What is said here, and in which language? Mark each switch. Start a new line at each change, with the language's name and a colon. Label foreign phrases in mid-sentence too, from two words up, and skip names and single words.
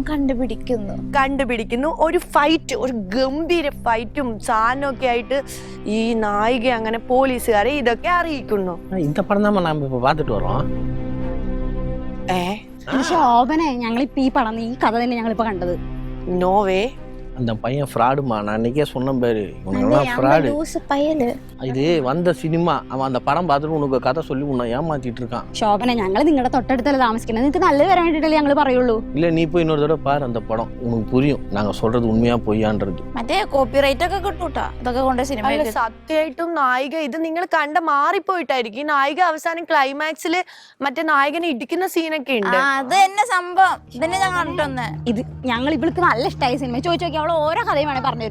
Malayalam: കണ്ടുപിടിക്കുന്നു. ഒരു ഫൈറ്റ്, ഒരു ഗംഭീര ഫൈറ്റും സാധനവും ഒക്കെ ആയിട്ട് ഈ നായിക അങ്ങനെ പോലീസുകാരെ ഇതൊക്കെ അറിയിക്കുന്നു. ശോഭനെ ഞങ്ങളിപ്പോ ഈ പടം ഈ കഥ തന്നെ ഞങ്ങളിപ്പോ കണ്ടത്.
English: no way
Tamil: அந்த பையன் ஃப்ராடுமா, நான் அன்னைக்கே சொன்ன பேரு இவனெல்லாம் ஃப்ராடு. இது வந்த சினிமா, அவன் அந்த படம் பார்த்துட்டு உனக்கு கதை சொல்லி உன்னை ஏமாத்திட்டு இருக்கான்.
Malayalam: ശോഭന ഞങ്ങൾ നിങ്ങളുടെ തൊട്ടടുത്തല്ലേ താമസിക്കുന്നത്, നിങ്ങൾക്ക് നല്ലത് വരാൻ വേണ്ടിട്ടല്ലേ ഞങ്ങൾ പറയുള്ളൂ.
Tamil: இல்ல நீ போய் இன்னொரு தடவை பாரு அந்த படம், உனக்கு புரியும் நாங்க சொல்றது உண்மையா பொய்யான்றது.
Malayalam: മറ്റേ കോപ്പിറൈറ്റ് ഒക്കെ കിട്ടൂട്ടാ ഇതൊക്കെ കൊണ്ട് സിനിമ. സത്യമായിട്ടും നായിക ഇത് നിങ്ങൾ കണ്ട മാറിപ്പോയിട്ടായിരിക്കും. ഈ നായിക അവസാനം ക്ലൈമാക്സില് മറ്റേ നായകനെ ഇടിക്കുന്ന സീനൊക്കെ ഉണ്ട്. അത് തന്നെ സംഭവം. ഇതന്നെ ഞാൻ കണ്ടിട്ടൊന്ന്. ഇത് ഞങ്ങൾ ഇവൾക്ക് നല്ല ഇഷ്ടമായ സിനിമ. ചോദിച്ചു നോക്കി, അവൾ ഓരോ കഥയും വേണേ പറഞ്ഞു